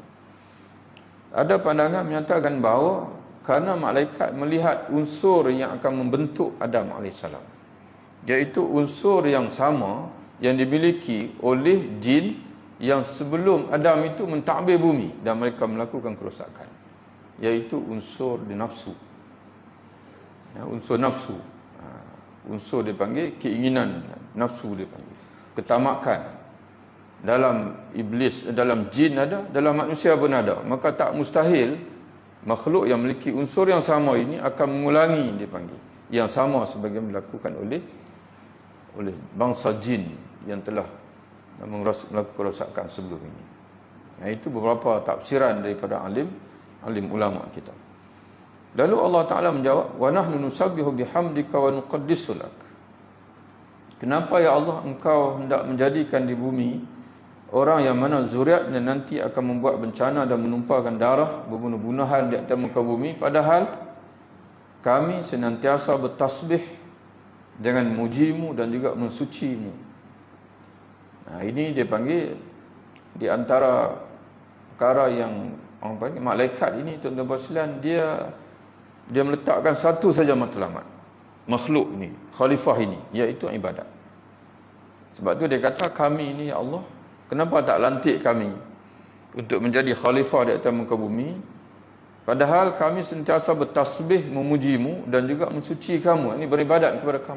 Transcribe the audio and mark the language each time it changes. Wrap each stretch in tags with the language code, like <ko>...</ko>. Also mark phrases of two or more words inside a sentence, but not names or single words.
<ms>Ada pandangan menyatakan bahawa kerana malaikat melihat unsur yang akan membentuk Adam AS, iaitu unsur yang sama yang dimiliki oleh jin yang sebelum Adam itu mentadbir bumi dan mereka melakukan kerosakan, iaitu unsur di nafsu. Unsur nafsu. Unsur dipanggil keinginan, nafsu dipanggil ketamakan. dalam iblis, dalam jin ada, dalam manusia pun ada. Maka tak mustahil makhluk yang memiliki unsur yang sama ini akan mengulangi, dipanggil, yang sama sebagaimana dilakukan oleh bangsa jin yang telah melakukan kerosakan sebelum ini. Itu beberapa tafsiran daripada alim ulama kita. Lalu Allah Ta'ala menjawab,</ms> <ar>ونحن نسبح بحمدك ونقدس لك.</ar> <ms>Kenapa ya Allah engkau hendak menjadikan di bumi orang yang mana zuriatnya nanti akan membuat bencana dan menumpahkan darah, berbunuh-bunuhan di atas muka bumi, padahal kami senantiasa bertasbih dengan mujimu dan juga mensucimu. Ini dia panggil di antara perkara yang orang panggil malaikat ini, tuan-tuan sekalian, dia meletakkan satu saja matlamat makhluk ni, khalifah ini, iaitu ibadat. Sebab tu dia kata, kami ini ya Allah, kenapa tak lantik kami untuk menjadi khalifah di atas muka bumi, padahal kami sentiasa bertasbih memujimu dan juga mensuci kamu, ini beribadat kepada kamu.</ms>